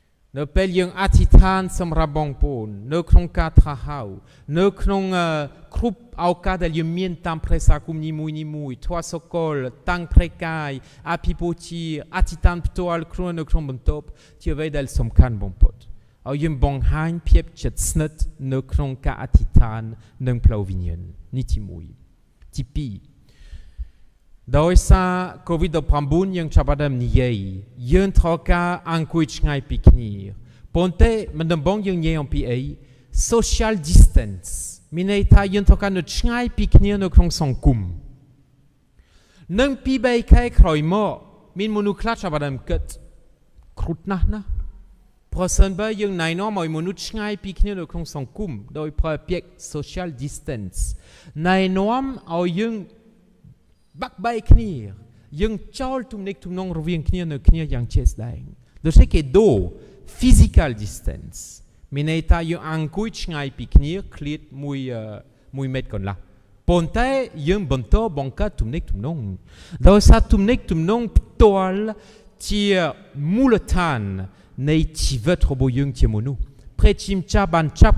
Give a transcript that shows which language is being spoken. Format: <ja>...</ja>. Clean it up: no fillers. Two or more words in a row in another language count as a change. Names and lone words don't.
<km>នៅពេលយើងអធិដ្ឋានសម្រាប់បងប្អូននៅក្នុងការថ្វាយហៅនៅក្នុងគ្រប់ឱកាសដែលយើងមានតាមព្រះសាគមនីមួយធម៌សកលតាំងព្រះកាយអភិពោជាអធិដ្ឋានផ្ទាល់ខ្លួននៅក្នុងបន្ទប់ជាអ្វីដែលសំខាន់បំផុតឲ្យយើងបង្ហាញភាពជិតស្និទ្ធនៅក្នុងការអធិដ្ឋាននិងផ្លូវវិ ញ្ញាណនេះទី1ទី2ដោយសារ COVID-19 យើងចាប់ផ្ដើមនិយាយយើងត្រូវការអង្គុយឆ្ងាយពីគ្នាប៉ុន្តែមិនដំបងយើងនិយាយអំពីអី</km> <en>social distance</en> <km>មានន័យថាយើងត្រូវការនៅឆ្ងាយពីគ្នានៅក្នុងសង្គមនឹងពី3ខែក្រោយមកមានមនុស្សខ្លះចាប់ ផ្ដើមគិតគ្រោះណាស់ណាប្រសិនបើយើងណែនាំឲ្យមនុស្សឆ្ងាយពីគ្នានៅក្នុងសង្គមដោយប្រើពាក្យ</km> <en>social distance</en> <km>ណែនាំឲ្យយើងបាក់បែកគ្នាយើងចោលទំនាក់ទំនងរវាង គ្នានៅគ្នាយ៉ាងជាក់ស្ដែងដូចជាដូ</km> <en>physical distance</en> <km>មានន័យថាយើងអង្គុយឆ្ងាយពីគ្នាឃ្លាត1 ម៉ែត្រកន្លះប៉ុន្តែយើងបន្តបង្កើតទំនាក់ទំនង ដោយសារទំនាក់ទំនងផ្ទាល់ជាមូលដ្ឋាននៃជីវិតរបស់យើងជាមនុស្សព្រះជាម្ចាស់បានចាប់</km>